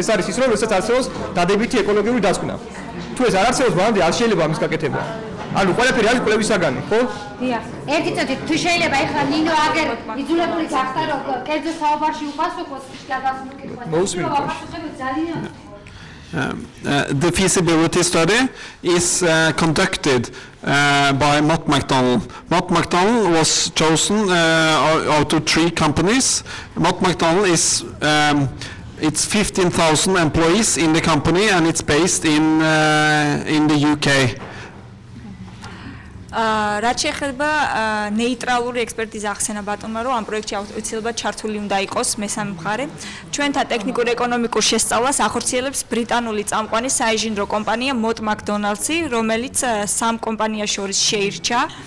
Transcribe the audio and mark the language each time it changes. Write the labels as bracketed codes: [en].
[ka] ეს არის ის რომ როდესაც არსებობს დადებითი ეკოლოგიური დასკვნა. თუ ეს არ არსებობს, მანამდე არ შეიძლება ამის გაკეთება. ანუ ყველაფერი არის კვლევისაგანი, ხო? დიახ. ერთი წუთი თუ შეიძლება ეხლა ნინო აგერ იძულებული გახდა რომ კერძო საუბარში უპასუხოს გადასულ კითხვაზე. ვაპასუხებთ ძალიან [en] The feasibility study is conducted by Mott MacDonald. Mott MacDonald was chosen out of 3 companies. Mott MacDonald is it's 15,000 employees in the company and it's based in the UK. [ka] რაც შეეხება ნეიტრალური ექსპერტიზა ახსენა ბატონმა, რომ ამ პროექტში აუცილებლად ჩართული უნდა იყოს მესამე მხარე. ჩვენთან ტექნიკურ-ეკონომიკურ შესწავლას ახორციელებს ბრიტანული წამყვანი საინჟინრო კომპანია Mott MacDonald-ი, რომელიც 3 კომპანიას შორის შეირჩა.